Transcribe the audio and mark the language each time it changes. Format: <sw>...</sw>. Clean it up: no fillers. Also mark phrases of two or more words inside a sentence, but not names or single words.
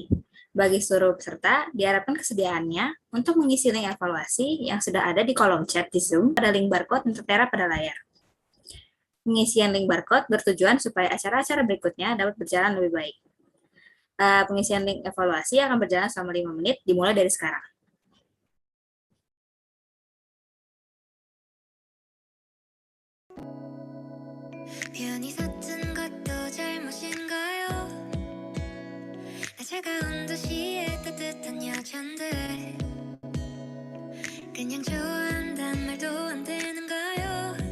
<id>Bagi seluruh peserta, diharapkan kesediaannya untuk mengisi link evaluasi yang sudah ada di kolom chat di Zoom pada link barcode yang tertera pada layar. Pengisian link barcode bertujuan supaya acara-acara berikutnya dapat berjalan lebih baik. Pengisian link evaluasi akan berjalan selama 5 menit, dimulai dari sekarang.</id> <ko>편히 섰던 것도 잘못인가요? 나 차가운 도시의 따뜻한 여잔데 그냥 좋아한단 말도 안 되는가요?</ko>